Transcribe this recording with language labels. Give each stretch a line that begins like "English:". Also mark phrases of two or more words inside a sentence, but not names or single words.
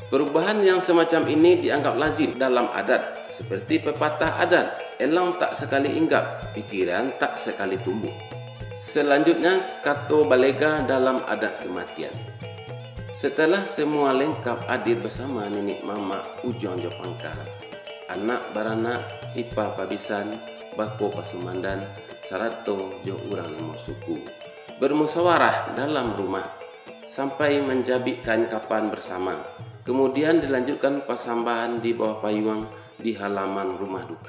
Indonesian: Perubahan yang semacam ini dianggap lazim dalam adat, seperti pepatah adat, elang tak sekali inggap, pikiran tak sekali tumbuh. Selanjutnya,
Minangkabau: kato balega
Indonesian: dalam adat kematian. Setelah semua lengkap hadir bersama
Minangkabau: nenek mama ujung jopangka, anak baranak, ipa pabisan, bako pasumandan, sarato jo urang lemo suku,
Indonesian: bermusyawarah dalam rumah sampai menjabik kain kapan bersama. Kemudian dilanjutkan pasambahan di bawah payung di halaman rumah duka.